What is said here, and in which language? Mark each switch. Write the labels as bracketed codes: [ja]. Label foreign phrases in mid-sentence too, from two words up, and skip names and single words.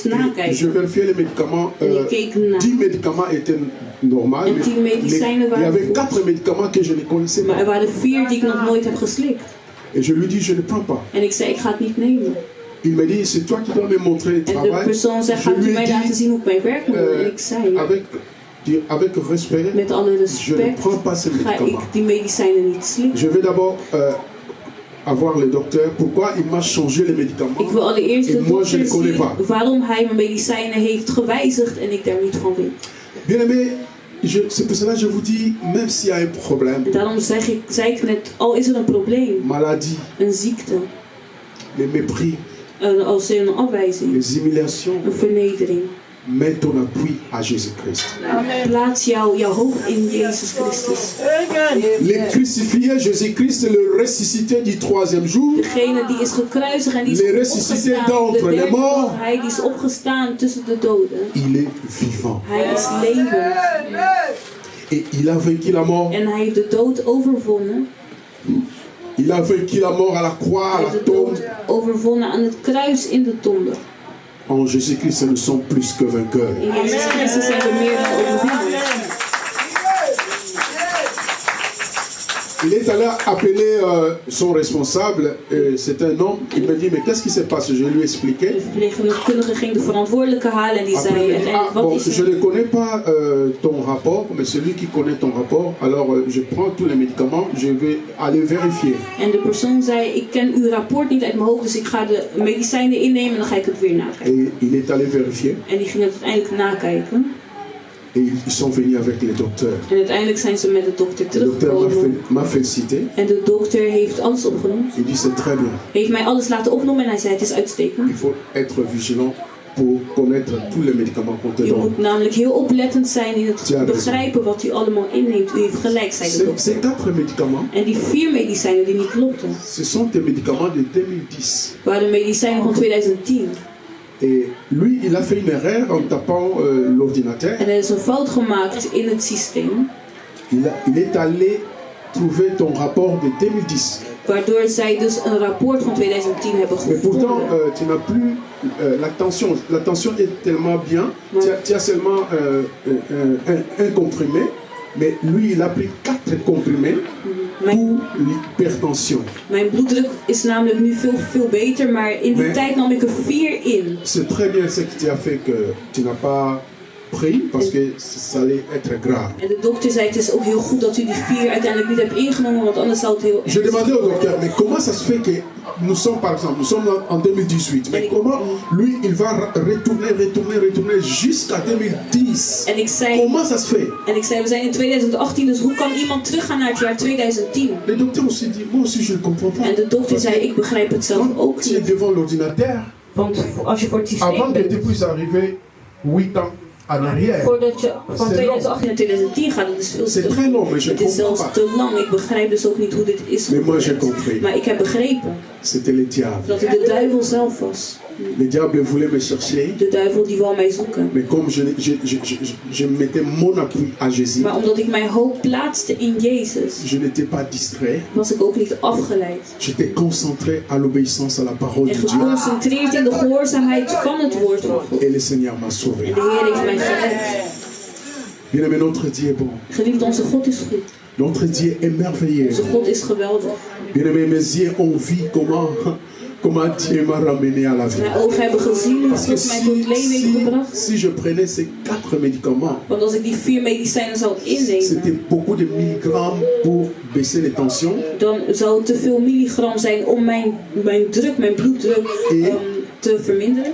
[fr] Je [nl] nakijken. [fr] vérifiais les médicaments. [nl] En ik keek na. [fr] 10 médicaments étaient normaux. [nl] En [fr] mais [nl] 10 medicijnen [fr] il y [nl] waren [fr] avait [nl] goed. [fr] 4 médicaments que je ne connaissais [nl] Maar er [fr] pas. [nl] waren 4 die ik nog nooit heb geslikt. [fr] Et je lui dis je ne prends pas. [nl] En ik zei ik ga het niet nemen. [fr] Il me dit c'est toi qui dois me montrer le [nl] En de [fr] travail. [nl] persoon zei [fr] Je [nl] gaat u [fr] lui [nl] mij [fr] ai [nl] laten [fr] dit [nl] zien hoe ik mijn werk moet doen. En ik zei [fr] avec respect, [nl] met alle [fr] je ne [nl] respect [fr] prends pas ces [nl] ga ik [fr] médicaments. [nl] die medicijnen niet slikken. [fr] Je vais d'abord avoir le docteur. Pourquoi il m'a changé les médicaments? [nl] Ik wil allereerst [fr] Et [nl] de [fr] moi je [nl] dokter [fr] ne connais [nl] zien [fr] pas. [nl] waarom hij mijn medicijnen heeft gewijzigd en ik daar niet van weet. [fr] Bien aimé, c'est pour cela que je vous dis, même s'il y a un problème, [nl] En daarom zei ik net, al is er een probleem, [fr] maladie, [nl] een ziekte, [fr] les mépris, [nl] als er een afwijzing, [fr] les humiliations, [nl] een vernedering. [fr] mets ton appui à Jésus-Christ. [nl] Plaats jouw hoop in Jezus Christus. [fr] Les crucifiés, Jésus-Christ, le ressuscité du 3e jour, [nl] Degene die is gekruisigd en die is [fr] Les ressuscités [nl] opgestaan. [fr] d'entre [nl] De [fr] les [nl] derde [fr] morts. [nl] dag, hij die is opgestaan tussen de doden. [fr] il est vivant. [nl] Hij is levend. [fr] Et il a vaincu la mort. [nl] En hij heeft de dood overwonnen. [fr] Il a vaincu la mort à la croix, à [nl] Hij [fr] la [nl] heeft de [fr] tombe. [nl] dood overwonnen aan het kruis in de tombe. [fr] En Jésus-Christ, nous sommes plus que vainqueurs. [nl] In Jezus Christus zijn we meer dan overwinnaars. [fr] Il est allé appeler son responsable, c'est un homme. Il me dit, mais qu'est-ce qui se passe? Je lui ai expliqué. [nl] De verpleegkundige ging de verantwoordelijke halen en die [fr] Après, [nl] zei [fr] il me dit, [nl] uiteindelijk wat [fr] bon, [nl] is [fr] je [nl] er? [fr] ne connais pas ton rapport, mais celui qui connaît ton rapport, alors je prends tous les médicaments, je vais aller vérifier. [nl] En de persoon zei, ik ken uw rapport niet uit mijn hoofd, dus ik ga de medicijnen innemen en dan ga ik het weer nakijken. [fr] Et il est allé vérifier. [nl] En die ging het uiteindelijk nakijken. [fr] Et ils sont venus avec les docteurs. [nl] En uiteindelijk zijn ze met de dokter [fr] Le docteur [nl] teruggekomen. [fr] m'a félicité. [nl] En de dokter heeft alles opgenomen. [fr] Il dit, c'est très bien. [nl] Heeft mij alles laten opnemen en hij zei, het is uitstekend. [fr] Il faut être vigilant pour connaître tous les médicaments qu'on te [nl] U [fr] donne. [nl] moet namelijk heel oplettend zijn in het Ja, dat is- begrijpen wat u allemaal inneemt. U heeft gelijk, zei de [fr] Ces [nl] dokter. [fr] 4 médicaments, [nl] En die 4 medicijnen die niet klopten, [fr] ce sont des médicaments de 2010. [nl] waren medicijnen van 2010. [fr] Et lui, il a fait une erreur en tapant l'ordinateur. [nl] En er is een fout gemaakt in het systeem, [fr] Il est allé trouver ton rapport de 2010. [nl] waardoor zij dus een rapport van 2010 hebben [fr] Mais pourtant, [nl] gevonden. [fr] tu n'as plus la tension. La tension est tellement bien. Tu as seulement un comprimé. Mais lui, il a pris 4 comprimés pour l'hypertension. [nl] Mijn bloeddruk is namelijk nu veel beter, maar in die Nee. tijd nam ik er 4 in. [fr] C'est très bien ce que tu as fait que tu n'as pas pris parce que ça allait être grave. [nl] En de dokter zei, het is ook heel goed dat u die 4 uiteindelijk niet hebt ingenomen, want anders zou het heel [fr] Je [nl] erg [fr] demandais au [nl] zijn. [fr] docteur, mais comment ça se fait que nous sommes, par exemple, nous sommes en 2018, mais comment lui, il va retourner jusqu'à 2010? [nl] En ik zei, [fr] Comment ça se fait? [nl] we zijn in 2018, dus hoe kan iemand teruggaan naar het jaar 2010? [fr] Le docteur aussi dit, moi aussi je ne comprends pas. [nl] En de dokter zei, ik begrijp het zelf ook [fr] Quand tu es [nl] niet. [fr] devant l'ordinateur, [nl] Want als je voor het [fr] avant [nl] systeem [fr] que tu [nl] bent, [fr] puisses arriver 8 ans en arrière, [nl] voordat je van 2018 naar 2010 gaat, dat is veel [fr] c'est [nl] te [fr] très long, mais je ne [nl] Het is [fr] comprends [nl] zelfs [fr] pas. [nl] te lang. Ik begrijp dus ook niet hoe dit is. [fr] Mais moi j'ai compris, [nl] Maar ik heb begrepen [fr] c'était le diable. [nl] dat het de duivel zelf was. [fr] Le diable voulait me chercher, [nl] De duivel die wou mij zoeken. [fr] mais comme je mettais mon appui à Jésus, [nl] Maar omdat ik mijn hoop plaatste in Jezus, [fr] je n'étais pas distrait, [nl] was ik ook niet afgeleid. [fr] j'étais concentré à l'obéissance à la parole [nl] En [fr] de Dieu. [nl] geconcentreerd in de gehoorzaamheid van het woord van God. [fr] Et le Seigneur m'a sauvé. [nl] En de Heer heeft mij gered. [fr] Bien-aimé, notre Dieu est bon. [nl] Geliefd, onze God is goed. [fr] Notre Dieu est merveilleux. [nl] Onze God is geweldig. [fr] Bien-aimé, mes yeux ont vu comment Dieu m'a ramené à la vie. [nl] Mijn ogen hebben gezien hoe [fr] Parce que [nl] God mij tot leven heeft gebracht. [fr] si je prenais ces 4 médicaments, [nl] Want als ik die 4 medicijnen zou innemen, [fr] c'était beaucoup de milligrammes pour baisser les tensions. [nl] dan zou het te veel milligram zijn om mijn druk, mijn bloeddruk te verminderen.